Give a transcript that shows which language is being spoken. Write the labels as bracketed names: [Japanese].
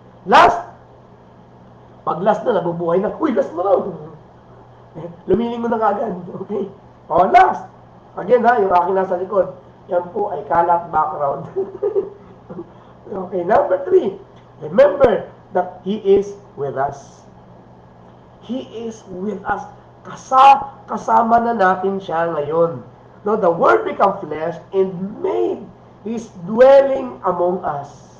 [Filipino] Last! Pag last na, nabubuhay na, uy, last na raw! Lumiling mo na kagad, okay? Last! Again ha, yung aking nasa likod, yan po ay kalat background. [English] Okay, number 3, remember that He is with us. He is with us. [Filipino] Kasama na natin siya ngayon. [English] No, the Word became flesh and made His dwelling among us.